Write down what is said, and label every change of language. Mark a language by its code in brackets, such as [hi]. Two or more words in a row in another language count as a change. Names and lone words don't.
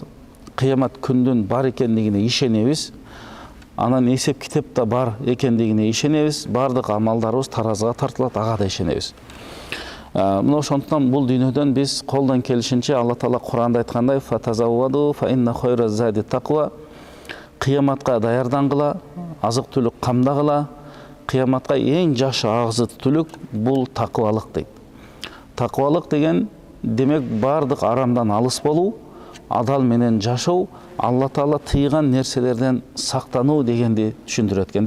[ky] Кыямат күндүн бар экендигине ишенебиз. Анан эсеп китеп да бар экендигине ишенебиз. Бардык амалдарыбыз таразыга тартылат, ага да ишенебиз. Мына ошондуктан бул дүйнөдөн биз колдон келишинче Алла Таала Куранда айткандай: [ar] «فتزودوا فإن خير الزاد التقوى». [ky] Кыяматка даярдангыла, азык-түлүк камдагыла. Кыяматка эң жакшы агзы түлүк бул такыбалык дейт. Такыбалык деген демек бардық арамдан алыс болу, адал менен жашау, Алла Таала тыйган нерселерден сактануу дегенди түшүндүрөт экен.